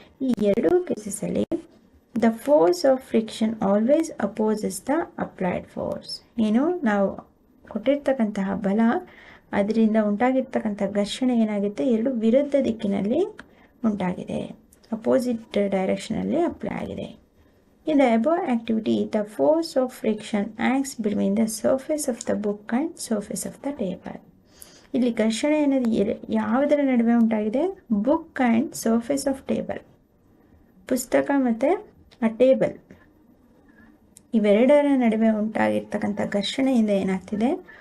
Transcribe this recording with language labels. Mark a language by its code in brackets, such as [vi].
[kn] ಈ ಎರಡೂ ಕೇಸಸಲ್ಲಿ [en] The force of friction always opposes the applied force. [kn] ಏನು ನಾವು ಕೊಟ್ಟಿರ್ತಕ್ಕಂತಹ ಬಲ, ಅದರಿಂದ ಉಂಟಾಗಿರ್ತಕ್ಕಂಥ ಘರ್ಷಣೆ ಏನಾಗುತ್ತೆ? ಎರಡು ವಿರುದ್ಧ ದಿಕ್ಕಿನಲ್ಲಿ ಉಂಟಾಗಿದೆ, ಅಪೋಸಿಟ್ ಡೈರೆಕ್ಷನಲ್ಲಿ ಅಪ್ಲೈ ಆಗಿದೆ. [en] In the above activity, the force of friction acts between the surface of the book and surface of the table. [kn] ಇಲ್ಲಿ ಘರ್ಷಣೆ ಅನ್ನೋದು ಯಾವುದರ ನಡುವೆ ಉಂಟಾಗಿದೆ? [en] Book and surface of table. [kn] ಪುಸ್ತಕ ಮತ್ತು ಆ ಟೇಬಲ್ ಇವೆರಡರ ನಡುವೆ ಉಂಟಾಗಿರ್ತಕ್ಕಂಥ ಘರ್ಷಣೆಯಿಂದ ಏನಾಗ್ತಿದೆ?